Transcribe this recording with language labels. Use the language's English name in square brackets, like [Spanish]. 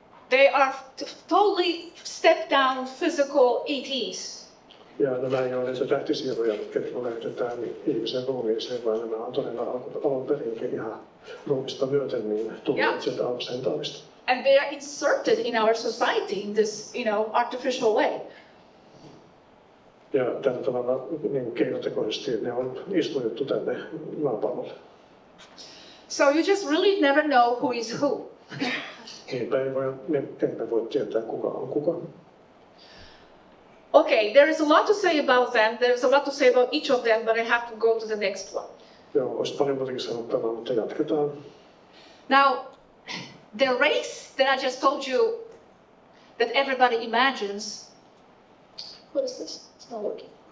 [English] They are totally stepped down physical ETs. [Finnish] Ja nämä ei ole näitä tähtisiirroja, mitkä lähetetään ihmisen ruumiiseen, vaan nämä on todella alun perinkin ihan ruumista myöten niin tulleet sieltä Centaurista. [English] And they are inserted in our society in this, artificial way. [Finnish] Ja tällä tavalla niin keinotekoisesti ne on istutettu tänne maapallolle. [English] So you just really never know who is who. [Finnish] Niinpä emme voi tietää, kuka on kuka. [English] Okay, there is a lot to say about them. There's a lot to say about each of them, but I have to go to the next one. [Finnish] Joo, olisi paljon muutakin sanottavaa, mutta jatketaan. [English] Now, the race that I just told you that everybody imagines. What is this? It's not working.